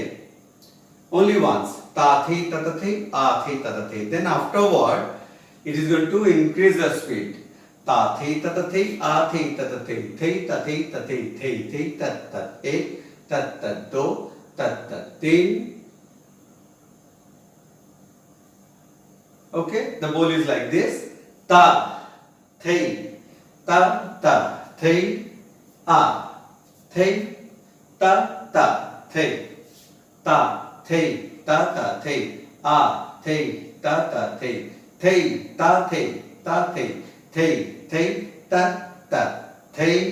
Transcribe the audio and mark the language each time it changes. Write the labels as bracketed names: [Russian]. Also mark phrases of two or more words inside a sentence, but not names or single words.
[English] Only once. Ta thei ta thei a thei ta thei. Then afterward it is going to increase the speed. Ta thei ta thei a thei ta thei thei ta thei thei thei ta ek ta do ta tin. Okay, the bowl is like this. Ta thei ta thei a thei ta thei ta thei ta thei a thei ta thei thei ta thei thei thei ta thei